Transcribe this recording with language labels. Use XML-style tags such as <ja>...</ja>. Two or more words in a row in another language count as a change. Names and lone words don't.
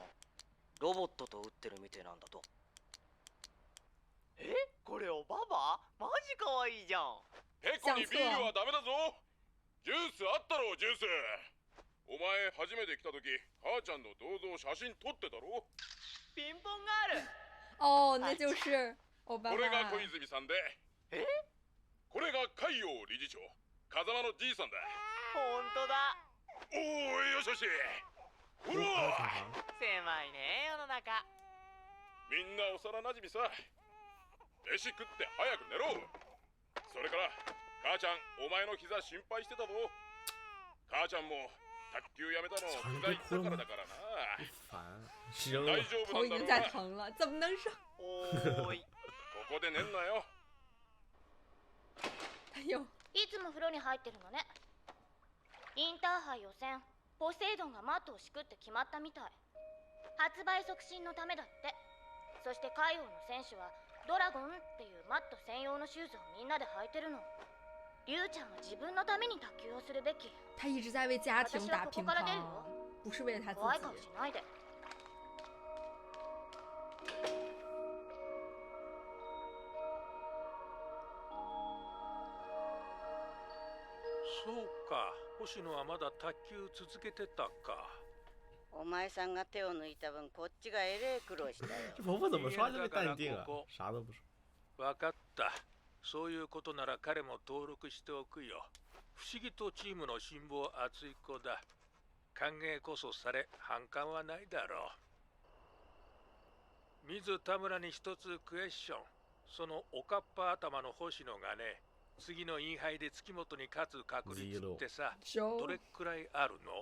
<ja>ロボットと打ってるみてえなんだと。これおばば？マジかわいいじゃん。ペコにビールはダメだぞ。ジュースあったろジュース。お前初めて来た時母ちゃんの銅像写真撮ってたろ。ピンポンガール。</ja> <zh>哦，那就是欧巴。</zh> <ja>これが小泉さんでこれが海洋理事長風間のじいさんだ。ほんとだ。おーい、よしよし。ほら狭いね世の中。みんな幼なじみさ。飯食って早く寝ろ。それから母ちゃん、お前の膝心配してたぞ。母ちゃんも卓球やめたの膝痛からだからな。</ja> <zh>烦，扔了。</zh> <ja>大丈夫</ja> <zh>头已经</zh> <ja>なんだろうな。</ja> <zh>在疼了，怎么能是？</zh> <ja>おーい。ここで寝んなよ。</ja> <zh>哎呦，</zh> <ja>いつも風呂に入ってるのね。インターハイ予選、ポセイドンがマットを敷くって決まったみたい。発売促進のためだって。そして海王の選手はドラゴンっていうマット専用のシューズをみんなで履いてるの。リュウちゃんは自分のために卓球をするべき。</ja> <zh>他一直在为家庭打乒乓，不是为了他自</zh> <ja>怖い顔し</ja> <zh>己。</zh> <ja>ないで。そうか、星野はまだ卓球続けてたか。お前さんが手を抜いた分こっちがえれえ苦労したよ。</ja> <zh>这伯伯怎么说话这么淡定啊？啥都不说。</zh> <ja>わかった。そういうことなら彼も登録しておくよ。不思議とチームの辛抱厚い子だ。歓迎こそされ反感はないだろう。水田村に一つクエスチョン。そのおかっぱ頭の星野がね、次のインハイで月本に勝つ確率ってさ、どれくらいあるの？</ja>